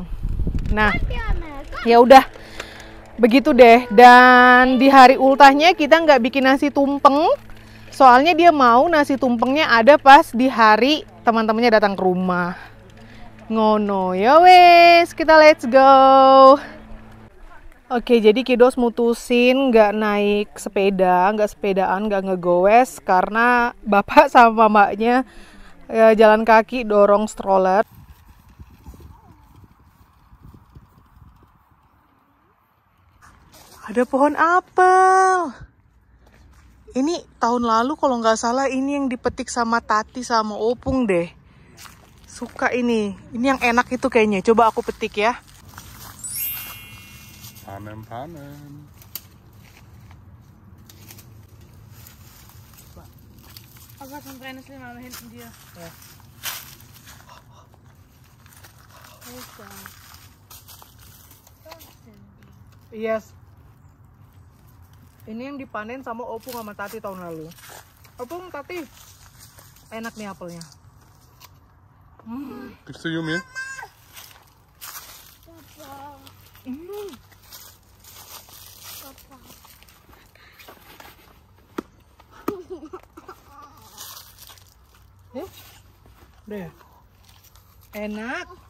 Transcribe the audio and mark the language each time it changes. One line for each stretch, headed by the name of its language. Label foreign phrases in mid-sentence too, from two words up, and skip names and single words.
Indonesian: Nah, ya udah. Begitu deh, dan di hari ultahnya kita nggak bikin nasi tumpeng, soalnya dia mau nasi tumpengnya ada pas di hari teman-temannya datang ke rumah.
Javanese: Ngono, ya wes, kita
English: let's go.
Indonesian: Oke, jadi Kiddos mutusin nggak naik sepeda, nggak sepedaan, nggak ngegowes, karena bapak sama mamanya jalan kaki dorong stroller. Ada pohon apel. Ini tahun lalu kalau nggak salah ini yang dipetik sama Tati sama Opung deh. Suka ini. Ini yang enak itu kayaknya. Coba aku petik ya. Panen.
German: Aber dann brennt es immer hinten dir.
Indonesian: Ya. Yes. Ini yang dipanen sama Opung sama Tati tahun lalu. Opung, Tati, enak nih apelnya.
German: Gibst du Yumi?
Indonesian: Deh, enak.